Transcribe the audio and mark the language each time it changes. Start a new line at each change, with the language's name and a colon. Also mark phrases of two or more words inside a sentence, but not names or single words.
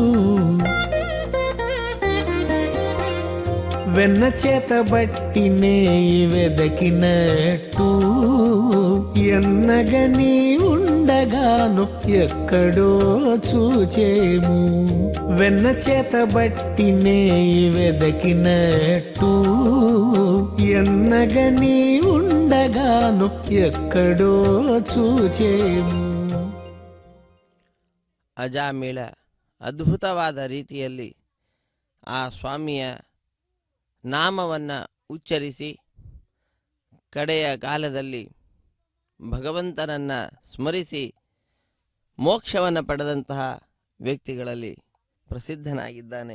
Telugu: వెన్న చేత బట్టి నే వెదకినట్టు ఎన్నగని ఉండగాను ఎక్కడో చూచేము. వెన్న చేత బట్టి నే వెదకినట్టు ఎన్నగని ఉండగాను ఎక్కడో చూచేము.
Kannada: ಅಜಾಮಿಳ ಅದ್ಭುತವಾದ ರೀತಿಯಲ್ಲಿ ಆ ಸ್ವಾಮಿಯ ನಾಮವನ್ನು ಉಚ್ಚರಿಸಿ ಕಡೆಯ ಕಾಲದಲ್ಲಿ ಭಗವಂತನನ್ನು ಸ್ಮರಿಸಿ ಮೋಕ್ಷವನ್ನು ಪಡೆದಂತಹ ವ್ಯಕ್ತಿಗಳಲ್ಲಿ ಪ್ರಸಿದ್ಧನಾಗಿದ್ದಾನೆ.